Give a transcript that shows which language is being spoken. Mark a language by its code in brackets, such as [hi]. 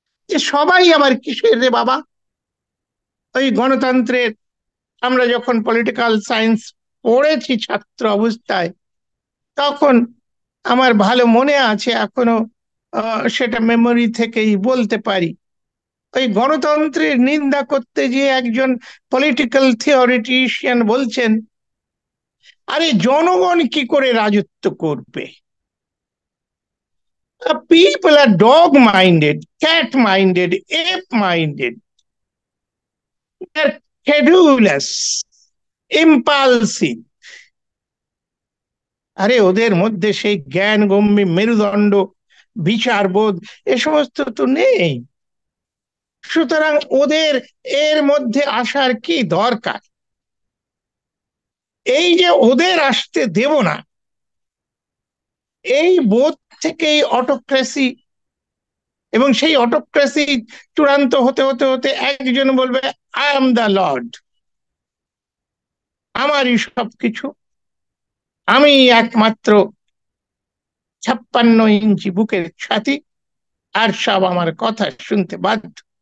[bn] যে সবাই আবার কিসের রে বাবা? ওই গণতন্ত্রের, আমরা যখন পলিটিক্যাল সায়েন্স পড়েছি ছাত্র অবস্থায়, তখন আমার ভালো মনে আছে, এখনো সেটা মেমোরি থেকেই বলতে পারি। ওই গণতন্ত্রের নিন্দা করতে গিয়ে একজন পলিটিক্যাল থিওরিটিশিয়ান বলছেন, আরে জনগণ কি করে রাজত্ব করবে? [en] People are dog minded, cat minded, ape minded, they're credulous, impulsive। [bn] আরে ওদের মধ্যে সেই জ্ঞান গম্ভীর মেরুদণ্ড, বিচারবোধ, এ সমস্ত তো নেই। সুতরাং ওদের এর মধ্যে আসার কি দরকার? এই যে ওদের আসতে দেব না, এই বোধ থেকেই অটোক্রেসি, এবং সেই অটোক্রেসি চূড়ান্ত হতে হতে হতে একজন বলবে [en] I am the lord, [bn] আমারই সবকিছু, আমি একমাত্র 56 ইঞ্চি বুকের ছাতি, আর সব আমার কথা শুনতে বাধ্য।